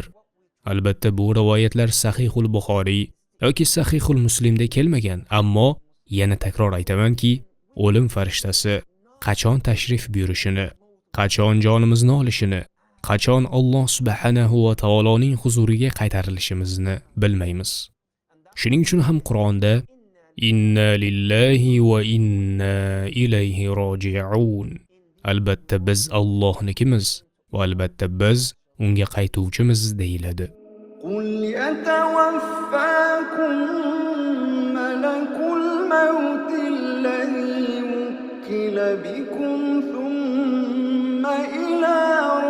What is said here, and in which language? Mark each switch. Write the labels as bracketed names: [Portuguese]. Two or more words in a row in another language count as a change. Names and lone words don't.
[Uzbek] Albatta bu rivoyatlar Sahihul Buxoriy yoki Sahihul Muslimda kelmagan, ammo yana takror aytamanki, o'lim farishtasi qachon tashrif buyurishini, qachon jonimizni olishini, qachon [Arabic] الله سبحانه و [Uzbek] taoloning huzuriga qaytarilishimizni bilmaymiz. Shuning uchun ham Qur'onda [Arabic] إنا لله وإنا إليه راجعون. [Uzbek] Albatta biz Allohnikimiz va albatta biz unga qaytuvchimiz deyiladi. [Arabic] قل يتوفاكم ملك الموت الذي وكل بكم ثم إلى